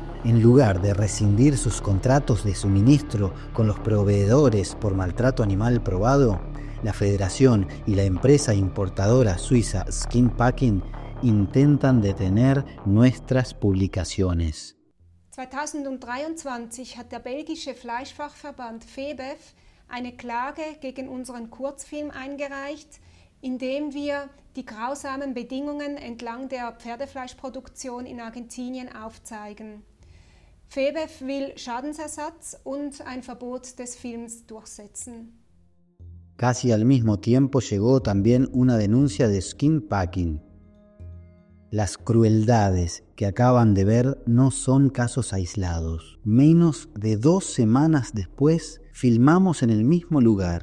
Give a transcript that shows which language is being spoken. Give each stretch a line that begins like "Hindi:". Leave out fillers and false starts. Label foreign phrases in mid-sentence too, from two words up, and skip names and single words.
Spanish: En lugar de rescindir sus contratos de suministro con los proveedores por maltrato animal probado, la Federación y la empresa importadora suiza Skin Packing intentan detener nuestras publicaciones.
German: 2023 hat der belgische Fleischfachverband FEBEF eine Klage gegen unseren Kurzfilm eingereicht, in dem wir die grausamen Bedingungen entlang der Pferdefleischproduktion in Argentinien aufzeigen. FEBEF will Schadensersatz und ein Verbot des Films durchsetzen.
Spanish: Casi al mismo tiempo llegó también una denuncia de Skin Packing. Las crueldades que acaban de ver no son casos aislados. Menos de 2 semanas después, filmamos en el mismo lugar.